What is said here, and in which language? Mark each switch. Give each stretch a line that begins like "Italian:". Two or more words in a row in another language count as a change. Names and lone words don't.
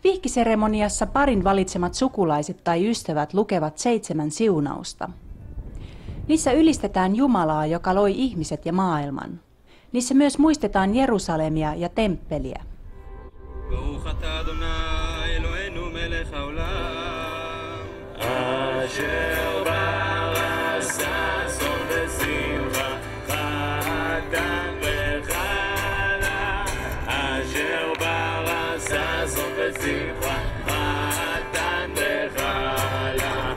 Finnish: Vihkiseremoniassa parin valitsemat sukulaiset tai ystävät lukevat 7 siunausta. Niissä ylistetään Jumalaa, joka loi ihmiset ja maailman. Niissä myös muistetaan Jerusalemia ja temppeliä.
Hebrew: ברוך אתה אדוני אלוהינו מלך העולם אשר ברא ששון ושמחה חתן וחלה אשר ברא ששון ושמחה חתן וחלה